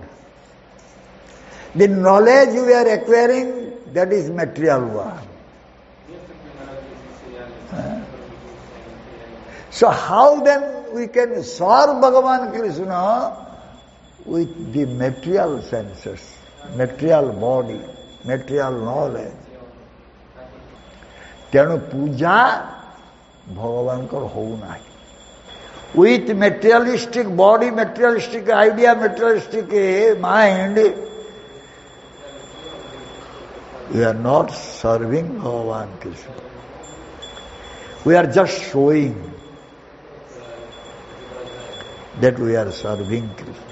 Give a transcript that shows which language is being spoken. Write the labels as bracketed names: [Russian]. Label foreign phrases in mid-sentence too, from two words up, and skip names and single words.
[English] The knowledge we are acquiring, that is material world. So how then we can serve Bhagavan Krishna with the material senses, material body, material knowledge? [Odia] ତେଣୁ ପୂଜା ଭଗବାନଙ୍କର ହଉନାହିଁ. [English] With materialistic body, materialistic idea, materialistic mind, we are not serving Bhagavan Krishna. We are just showing that we are serving Krishna.